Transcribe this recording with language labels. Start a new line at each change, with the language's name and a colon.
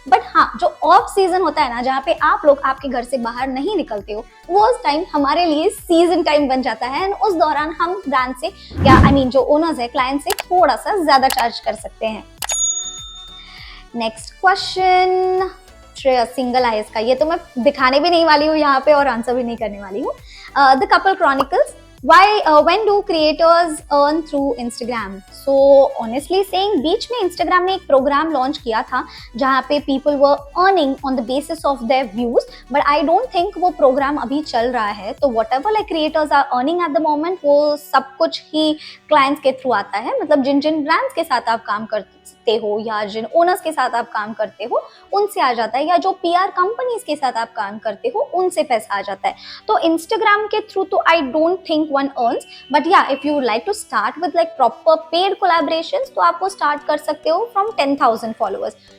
Hindi: But हाँ, जो off season होता है ना, जहाँ पे आप लोग आपके घर से बाहर नहीं निकलते हो, वो उस टाइम हमारे लिए सीजन टाइम बन जाता है। एंड उस दौरान हम ब्रांड से या जो ओनर्स है, क्लाइंट से थोड़ा सा ज्यादा चार्ज कर सकते हैं। Next question Shreya single eyes का, ये तो मैं दिखाने भी नहीं वाली हूँ यहाँ पे और आंसर भी नहीं करने वाली हूँ।
English: The couple chronicles, when do creators earn through Instagram? So honestly saying,
Hindi: बीच में Instagram ने एक प्रोग्राम लॉन्च किया था जहाँ पे
English: people were earning on the basis of their views, but I don't think
Hindi: वो प्रोग्राम अभी चल रहा है। तो
English: whatever like creators are earning at the moment,
Hindi: वो सब कुछ ही clients के थ्रू आता है। मतलब जिन जिन ब्रांड्स के साथ आप काम करते हो या जिन ओनर्स के साथ आप काम करते हो उनसे आ जाता है, या जो PR कंपनीज के साथ आप काम करते हो उनसे पैसा आ जाता है। तो इंस्टाग्राम के थ्रू तो
English: I don't think one earns, but yeah if you like to start with like proper paid collaborations
Hindi: तो आप वो स्टार्ट कर सकते हो
English: From 10,000 followers.